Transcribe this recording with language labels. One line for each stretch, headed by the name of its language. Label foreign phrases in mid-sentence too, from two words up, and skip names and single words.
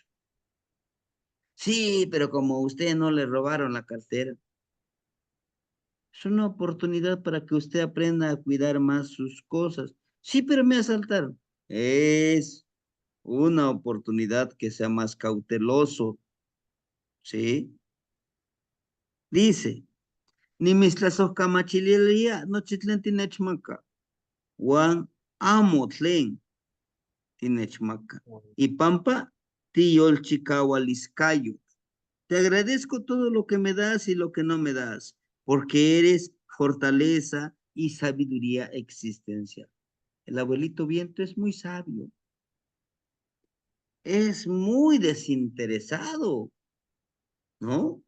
Spanish: Sí, pero como usted no le robaron la cartera, es una oportunidad para que usted aprenda a cuidar más sus cosas. Sí, pero me asaltaron. Es una oportunidad que sea más cauteloso, ¿sí? Dice,
Nahuatl languages: ni mislasos camachililia, no chitlen tinechmaca, Juan amo tlen tinechmaca. Y pampa, tiyol chicawaliscayo.
Spanish: Te agradezco todo lo que me das y lo que no me das, porque eres fortaleza y sabiduría existencial. El abuelito viento es muy sabio, es muy desinteresado, ¿no?